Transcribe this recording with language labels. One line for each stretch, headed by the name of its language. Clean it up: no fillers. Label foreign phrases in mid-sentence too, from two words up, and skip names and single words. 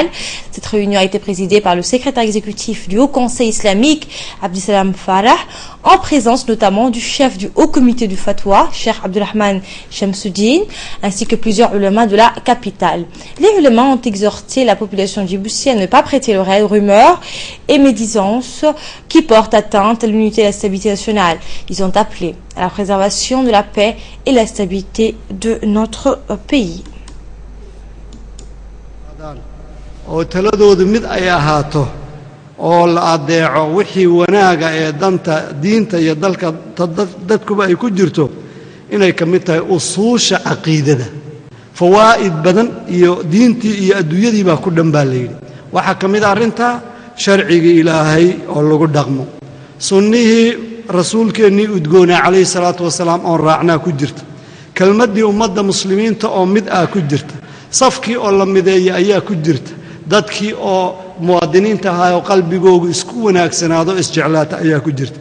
French: Cette réunion a été présidée par le secrétaire exécutif du Haut Conseil islamique, Abdeslam Farah, en présence notamment du chef du Haut Comité du Fatwa, Cheikh Abdulrahman Shamsuddin, ainsi que plusieurs ulémas de la capitale. Les ulémas ont exhorté la population djiboutienne à ne pas prêter l'oreille aux rumeurs et médisances qui portent atteinte à l'unité et à la stabilité nationale. Ils ont appelé à la préservation de la paix et la stabilité de notre pays.
Somali: oo la adeeco wixii wanaaga ee danta diinta iyo dalka dadkuba ay ku jirto inay ka mid tahay usuusha caqiidada fawaa'id badan iyo diintii iyo adduunyadii baa ku dhan baa la yidhi waxaa ka mid arrinta sharcigii ilaahay oo lagu dhaqmo sunnihii rasuulkeennii udgoonaa
Arabic: عليه الصلاة والسلام
Somali: oon raacnaa ku jirta kelmaddii ummadda muslimiinta oo mid ah ku jirta safkii oo la mideeya ayaa ku jirta dadkii oo muwaadiniinta ahaa oo qalbigoogu isku wanaagsanaado isjeclaata ayaa ku jirta